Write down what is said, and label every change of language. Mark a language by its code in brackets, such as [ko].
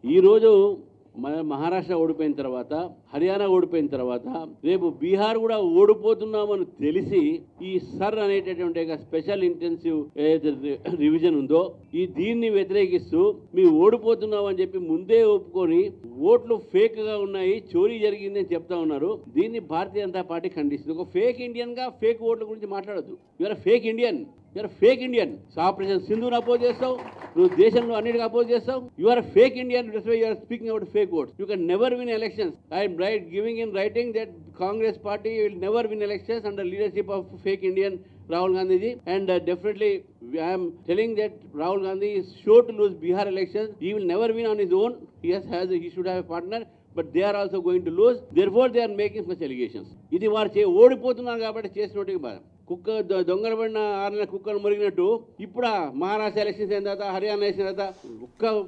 [te] ఈ రోజు మహారాష్ట్ర ఓడిపోయిన తర్వాత, హర్యానా ఓడిపోయిన తర్వాత, రేపు బీహార్ కూడా ఓడిపోతున్నామని తెలిసి ఈ సర్ అనేటటువంటి స్పెషల్ ఇంటెన్సివ్ రివిజన్ ఉందో దీన్ని వ్యతిరేకిస్తూ మీ ఓడిపోతున్నామని చెప్పి ముందే ఒప్పుకొని ఓట్లు ఫేక్ గా ఉన్నాయి, చోరీ జరిగింది అని చెప్తా ఉన్నారు. దీన్ని భారతీయ జనతా పార్టీ ఖండిస్తుంది. ఒక ఫేక్ ఇండియన్ గా ఫేక్ ఓట్ల గురించి మాట్లాడద్దు. [en] you are fake Indian, [te] fake Indian. Operation సింధుని oppose చేస్తావు, నువ్వు దేశంలో అన్నిటికీ అపోజ్ చేస్తావు. [en] You are fake Indian. You are speaking about fake votes. You can never win elections. I'm giving in writing that Congress party will never win elections under leadership of fake Indian Rahul Gandhi ji, and definitely I am telling that Rahul Gandhi is sure to lose Bihar elections. He will never win on his own. He should have a partner, but they are also going to lose. Therefore they are making such allegations. [te] ఇది వారు ఓడిపోతున్నారు కాబట్టి చేసినట్టుగా బాధ. కుక్క దొంగలు పడిన 6 నెలల కుక్కను మురిగినట్టు ఇప్పుడు మహారాష్ట్ర ఎలక్షన్స్ అయిన తర్వాత, హర్యానా ఎలక్షన్ తర్వాత ఒక్క